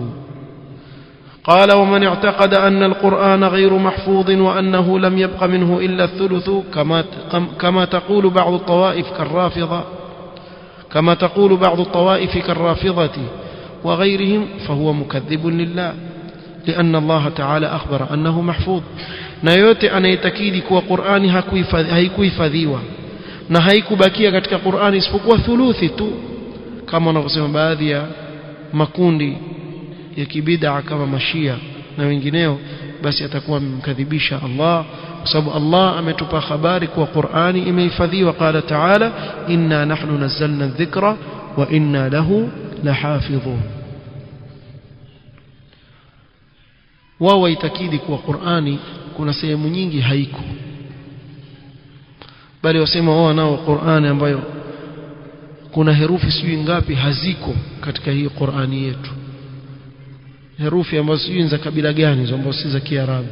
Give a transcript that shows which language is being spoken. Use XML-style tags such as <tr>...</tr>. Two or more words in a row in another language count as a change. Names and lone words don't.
<ar>قال ومن اعتقد أن القرآن غير محفوظ وأنه لم يبق منه إلا الثلث كما تقول بعض الطوائف كالرافضة وغيرهم فهو مكذب لله لأن الله تعالى أخبر أنه محفوظ.</ar> <sw>na yote anayetaki kuwa Qur'ani haikuhifadhiwa na haikubakia katika Qur'ani isipokuwa thuluthi tu kama wanavyosema baadhi ya makundi ya kibid'a kama mashia na wengineo, basi atakuwa mkadhibisha Allah kwa sababu Allah ametupa habari kuwa Qur'ani imehifadhiwa.</sw> <ar>قال تعالى إنا نحن نزلنا الذكر وإنا له لحافظون.</ar> <sw>wao waitakidi kuwa Qur'ani kuna sehemu nyingi haiko, bali wasema wao nao Qur'ani ambayo kuna herufi sijui ngapi haziko katika hii Qur'ani yetu, herufi ambazo sijui za kabila gani hizo ambazo si za Kiarabu.</sw>